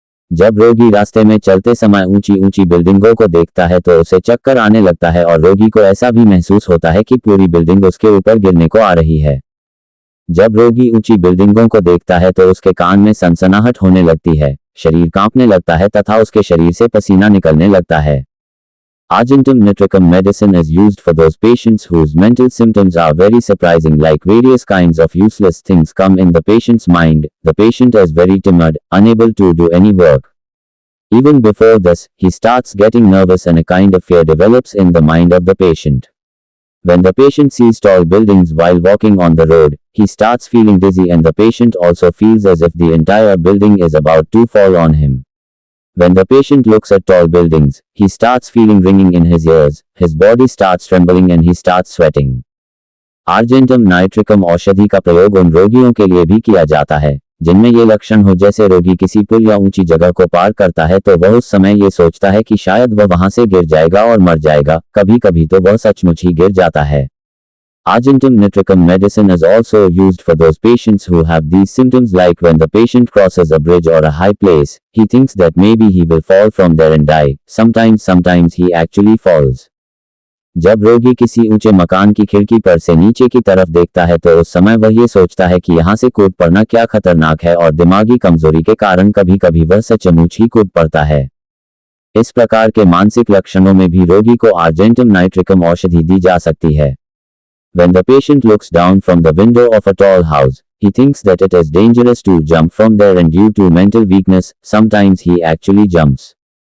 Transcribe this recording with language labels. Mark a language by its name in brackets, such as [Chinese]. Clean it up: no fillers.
[Hindi] जब रोगी रास्ते में चलते समय ऊंची ऊंची बिल्डिंगों को देखता है तो उसे चक्कर आने लगता है और रोगी को ऐसा भी महसूस होता है कि पूरी बिल्डिंग उसके ऊपर गिरने को आ रही है। जब रोगी ऊंची बिल्डिंगों को देखता है तो उसके कान में सनसनाहट होने लगती है, शरीर कांपने लगता है तथा उसके शरीर से पसीना निकलने लगता है। [English] Argentum nitricum medicine is used for those patients whose mental symptoms are very surprising, like various kinds of useless things come in the patient's mind. The patient is very timid, unable to do any work. Even before this, he starts getting nervous and a kind of fear develops in the mind of the patient. When the patient sees tall buildings while walking on the road, he starts feeling dizzy and the patient also feels as if the entire building is about to fall on him. When the patient looks at tall buildings, he starts feeling ringing in his ears, his body starts trembling and he starts sweating. [Hindi] Argentum nitricum औषधि का प्रयोग उन रोगियों के लिए भी किया जाता है जिनमें ये लक्षण हो, जैसे रोगी किसी पुल या ऊंची जगह को पार करता है तो वह उस समय ये सोचता है कि शायद वह वहां से गिर जाएगा और मर जाएगा, कभी कभी तो वह सचमुच ही गिर जाता है। [English] Argentum nitricum medicine is also used for those patients who have these symptoms, like when the patient crosses a bridge or a high place, he thinks that maybe he will fall from there and die. Sometimes he actually falls. [Hindi] जब रोगी किसी ऊंचे मकान की खिड़की पर से नीचे की तरफ देखता है तो उस समय वह ये सोचता है कि यहाँ से कूद पड़ना क्या खतरनाक है, और दिमागी कमजोरी के कारण कभी कभी वह सचमुच ही कूद पड़ता है। इस प्रकार के मानसिक लक्षणों में भी रोगी को आर्जेंटम नाइट्रिकम औषधि दी जा सकती है। [English] When the patient looks down from the window of a tall house, he thinks that it is dangerous to jump from there, and due to mental weakness, sometimes he actually jumps.